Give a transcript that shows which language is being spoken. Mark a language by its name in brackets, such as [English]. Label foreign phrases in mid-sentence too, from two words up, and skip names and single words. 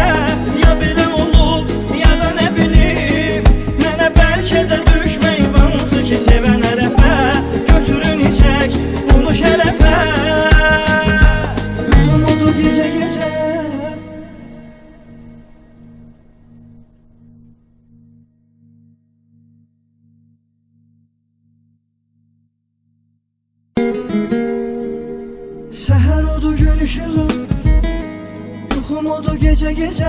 [Azerbaijani] Ya belə olub, ya da nə bilim, mənə bəlkə də düşməyib hansı ki sevən ərəfə. Götürün içək bunu şərəfə. Yuxum oldu gecə gecə. Seher oldu gün ışığı, yuxum oldu gece gece.